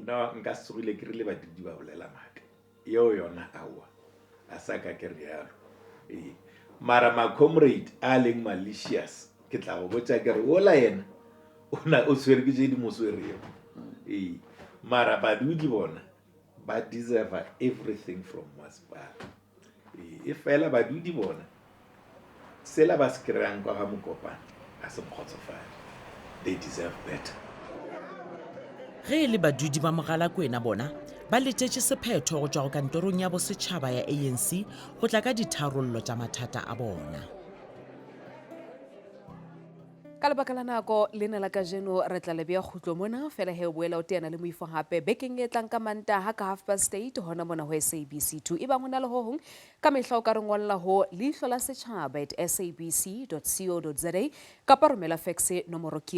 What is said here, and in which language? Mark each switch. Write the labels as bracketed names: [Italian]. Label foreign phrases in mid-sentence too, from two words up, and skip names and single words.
[Northern Sotho] no nka segile ke rile badudi ba bolela maaka yeo yona aowa a sa ka ke rialo mara macomrade a leng malicious ke tla go botša ke re ola yena o swere ke tše di mo swerego mara badudi bona ba [English] deserve everything from [Northern Sotho] masepala e fela badudi bona sela ba se kry-ang kwa ga Mokopane a se mokgotsofale [English] they deserve better [Northern Sotho] ge e le badudi ba Mogalakwena bona ba letšetše sephetho go tšwa go kantorong ya bosetšhaba ya ANC go tla ka ditharollo tša mathata a bona [Southern Sotho] ka lebaka la nako lena la kajeno re tla lebea khutlo mona fela he o boela o teana le moifo gape bekeng e tlang ka Mantaha ka 8:30 hona mona ho SABC2 e bang hona le ho hong ka mehla o ka re ngolla ho leihlo la setjhaba @sabc.co.za kapa romela fax nomoro ke